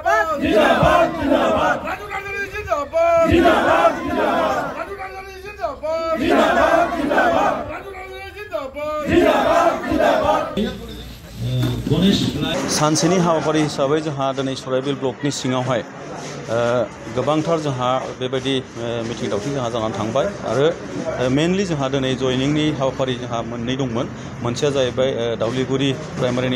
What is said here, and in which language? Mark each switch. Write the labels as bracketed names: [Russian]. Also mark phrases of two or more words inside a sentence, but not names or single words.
[Hindi] जिंदाबाद जिंदाबाद राजू गांधी जिंदाबाद जिंदाबाद जिंदाबाद राजू गांधी जिंदाबाद जिंदाबाद जिंदाबाद राजू गांधी जिंदाबाद जिंदाबाद जिंदाबाद [Bodo] सानसेनि हाबाफारि हिसाबै जोंहा दिनै सराइबिल ब्लकनि सिङावहाय गोबांथार जोंहा बेबायदि मिटिं दावथिं जोंहा जानानै थांबाय आरो मेनलि जोंहा दिनै जयनिंनि हाबाफारि जोंहा मोननै दंमोन मोनसेया जाहैबाय दावलिगुरि प्राइमारिनि